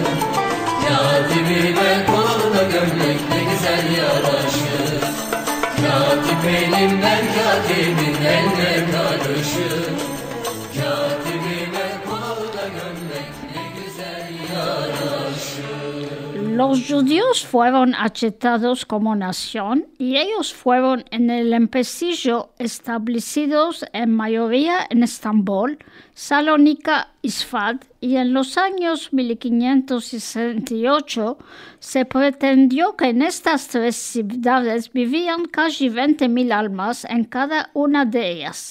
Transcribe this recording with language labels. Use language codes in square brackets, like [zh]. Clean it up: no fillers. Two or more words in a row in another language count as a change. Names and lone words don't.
[tr] Katibime koluna gömlek ne güzel yaraşır. Katip benim ben katibin eline karışır. Katibime koluna gömlek ne güzel yaraşır. [es] Los judíos fueron aceptados como nación y ellos fueron en el empecillo establecidos en mayoría en Estambul, Salónica, Isfad, y en los años 1568 se pretendió que en estas tres ciudades vivían casi 20.000 almas en cada una de ellas.